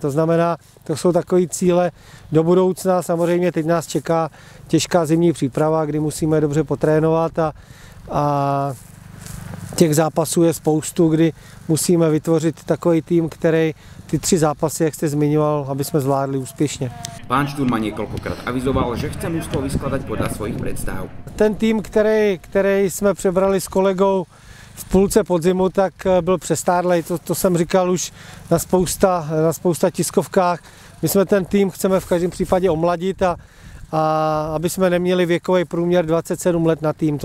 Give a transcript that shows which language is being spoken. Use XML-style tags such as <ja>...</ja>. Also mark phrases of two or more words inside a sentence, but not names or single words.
<cs>To znamená, to jsou takové cíle do budoucna. Samozřejmě teď nás čeká těžká zimní příprava, kdy musíme dobře potrénovat a těch zápasů je spoustu, kdy musíme vytvořit takový tým, který ty 3 zápasy, jak jste zmiňoval, aby jsme zvládli úspěšně.</cs> <sk>Pán Šturma niekoľkokrát avizoval, že chce mužstvo vyskladať podľa svojich predstav.</sk> <cs>Ten tým, který jsme přebrali s kolegou v půlce podzimu, tak byl přestárlej. To jsem říkal už na spousta tiskovkách. My jsme ten tým chceme v každém případě omladit a aby jsme neměli věkový průměr 27 let na tým.</cs>